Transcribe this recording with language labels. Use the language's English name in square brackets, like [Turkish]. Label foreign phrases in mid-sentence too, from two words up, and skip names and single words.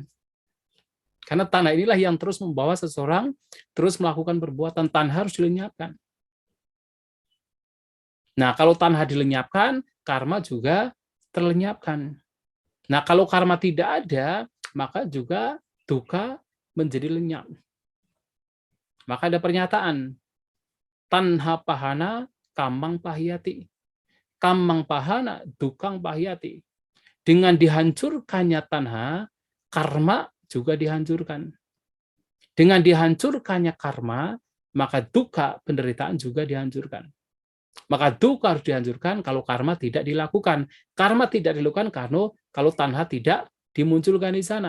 [Indonesian] Karena tanha inilah yang terus membawa seseorang terus melakukan perbuatan, tanha harus dilenyapkan. Nah, kalau tanha dilenyapkan, karma juga terlenyapkan. Nah, kalau karma tidak ada, maka juga dukkha menjadi lenyap. Maka ada pernyataan, [Pali] tanha pahana kamang pahyati. Kamang pahana dukkang pahyati. [Indonesian] Dengan dihancurkannya tanha, karma juga dihancurkan. Dengan dihancurkannya karma, maka dukkha, penderitaan juga dihancurkan. Maka dukkha harus dihancurkan kalau karma tidak dilakukan. Karma tidak dilakukan karena kalau tanha tidak dimunculkan di sana.